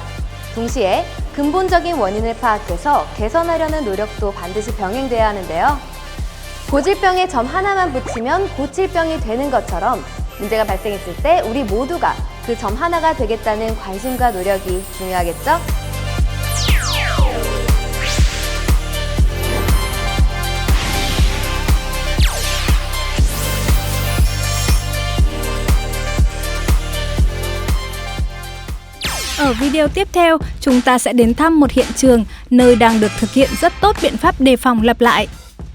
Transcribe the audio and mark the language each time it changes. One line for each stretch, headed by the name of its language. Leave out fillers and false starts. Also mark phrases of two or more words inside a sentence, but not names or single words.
Korean: 동시에 근본적인 원인을 파악해서 개선하려는 노력도 반드시 병행돼야 하는데요. 고질병에 점 하나만 붙이면 고칠병이 되는 것처럼 문제가 발생했을 때 우리 모두가 그 점 하나가 되겠다는 관심과 노력이 중요하겠죠?
Vietnamese: Ở video tiếp theo, chúng ta sẽ đến thăm một hiện trường nơi đang được thực hiện rất tốt biện pháp đề phòng lặp lại.